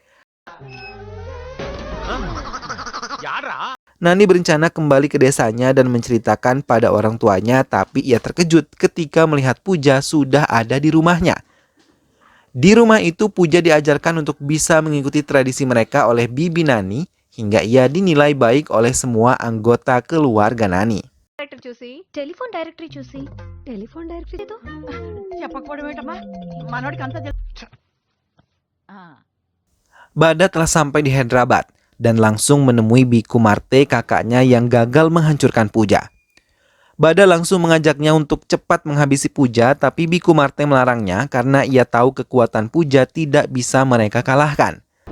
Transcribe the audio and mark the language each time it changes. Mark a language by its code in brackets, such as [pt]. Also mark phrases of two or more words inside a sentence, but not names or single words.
[id] Nani berencana kembali ke desanya dan menceritakan pada orang tuanya, tapi ia terkejut ketika melihat Puja sudah ada di rumahnya. Di rumah itu, Puja diajarkan untuk bisa mengikuti tradisi mereka oleh Bibi Nani, hingga ia dinilai baik oleh semua anggota keluarga Nani. [en] telephone directory [te] చూసి టెలిఫోన్ డైరెక్టరీతో చెప్పకపోవడం ఏంటమ్మా మనోడికి అంతా [id] Bada telah sampai di Hyderabad dan langsung menemui Biku Marte, kakaknya yang gagal menghancurkan Puja. Bada langsung mengajaknya untuk cepat menghabisi Puja, tapi Biku Marte melarangnya karena ia tahu kekuatan Puja tidak bisa mereka kalahkan.